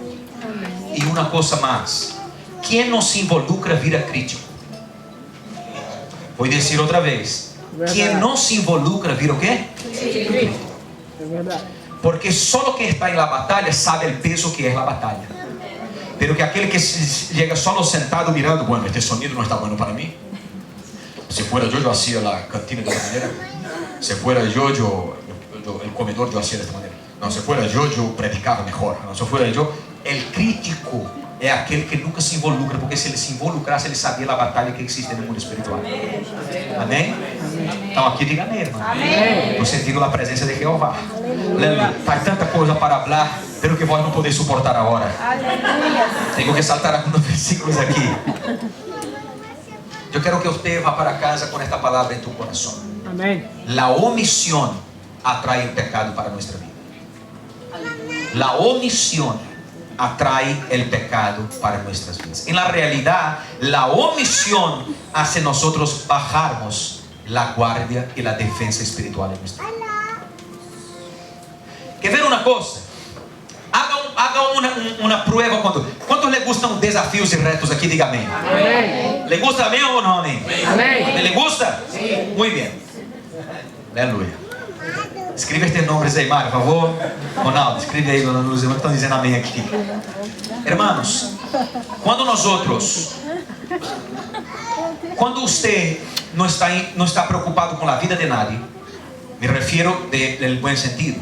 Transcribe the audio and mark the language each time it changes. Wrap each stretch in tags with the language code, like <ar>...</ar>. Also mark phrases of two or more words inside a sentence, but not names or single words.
<pt>E uma coisa mais: quem não se involucra vira crítico. Vou dizer outra vez: quem não se involucra vira o quê? Crítico. É verdade. Porque só quem está na batalha sabe o peso que é a batalha. Pero que aquele que chega só sentado mirando, bueno,</pt> <es>este sonido</es> <pt>não está bueno para mim. Se fuera eu hacía a cantina de esta maneira. Se fuera eu el comedor eu hacía de esta maneira. Não, se fuera eu predicava melhor. Não, se fuera eu, o crítico é aquele que nunca se involucra, porque se ele se involucrasse, ele sabia a batalha que existe no mundo espiritual. Amém? Então aqui diga amém, irmão. No sentido da presença de Jeová. Faz tanta coisa para falar, pero que vós não podeis suportar agora. Tenho que saltar alguns versículos aqui. Eu quero que você vá para casa com esta palavra em tu coração. Amém.</pt> <es>La omisión</es> <pt>atrai o pecado para nossa vida.</pt> <es>La omisión atrai el pecado para nuestras vidas. En la realidad, la omisión hace nosotros bajarnos la guardia y la defensa espiritual en nuestra vida. ¿Quer ver una cosa? Haga una prueba. ¿Cuántos le gustan desafíos y retos aquí? Diga amén.</es> <pt>Amém.</pt> <es>¿Le gusta amén o no amén?</es> <pt>Amém.</pt> <es>¿Le gusta? Sí. Muy bien. Aleluya.</es> <pt>Escreve estes nomes aí, Mário, por favor. Ronaldo, escreve aí nos irmãos que estão dizendo amém aqui. Irmãos, quando você não está preocupado com a vida de nadie, me refiro no bom sentido.</pt>